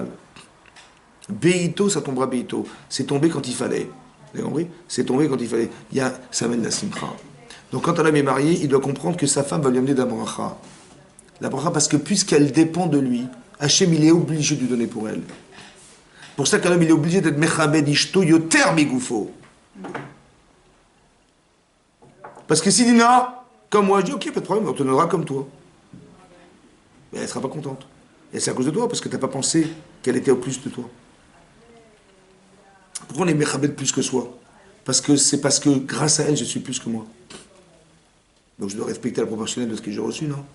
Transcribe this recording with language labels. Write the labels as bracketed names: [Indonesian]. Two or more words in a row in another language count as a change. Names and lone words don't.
[French] Beito, ça tombera beito. C'est tombé quand il fallait. Vous avez compris? C'est tombé quand il fallait. Ça amène la simcha. Donc quand un homme est marié, il doit comprendre que sa femme va lui amener de la bracha. La bracha parce que puisqu'elle dépend de lui, Hachem il est obligé de lui donner pour elle. Pour ça qu'un homme il est obligé d'être [Hebrew] מכבד אשתו יותר מגופו. [French] Parce que s'il dit non, comme moi, je dis ok, pas de problème, on te donnera comme toi. Mais elle ne sera pas contente. Et c'est à cause de toi, parce que tu n'as pas pensé qu'elle était au plus de toi. Pourquoi on est mechabed plus que soi? Parce que grâce à elle, je suis plus que moi. Donc je dois respecter la proportionnelle de ce que j'ai reçu, non?